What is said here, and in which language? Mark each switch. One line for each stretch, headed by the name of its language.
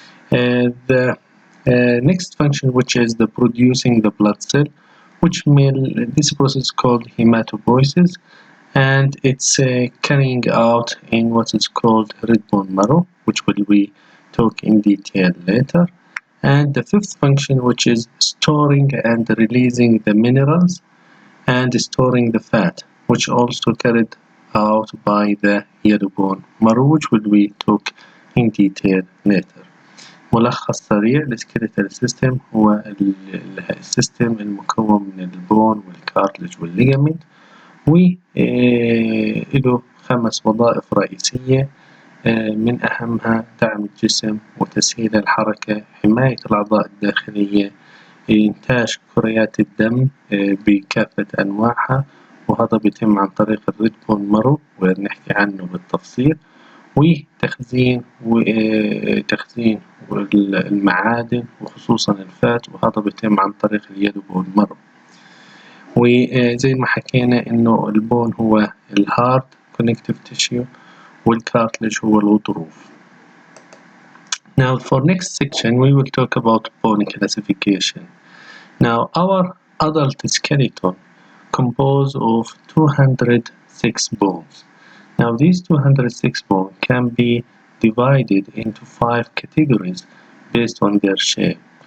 English: The next function, which is the producing the blood cell, this process called hematopoiesis, and it's carrying out in what is called red bone marrow, which we talk in detail later. And the fifth function, which is storing and releasing the minerals and storing the fat, which also carried out by the yellow bone marrow, which we talk in detail later.
Arabic: ملخص سريع للسكيلتال سيستم هو السيستم المكون من البون والكارتلج والليجامنت، وله 5 وظائف رئيسية، من أهمها دعم الجسم وتسهيل الحركة، حماية الأعضاء الداخلية، إنتاج كريات الدم بكافة أنواعها، وهذا بيتم عن طريق الريد بون مارو ونحكي عنه بالتفصيل، وتخزين المعادن وخصوصا الفات، وهذا بيتم عن طريق اليلو بون مارو. وزي ما حكينا إنه البون هو الهارد
English: connective tissue
Arabic: والكارتلج هو الغضروف.
English: Now for next section we will talk about bone classification. Now our adult skeleton composed of 206 bones. Now these 206 bones can be divided into 5 categories based on their shape.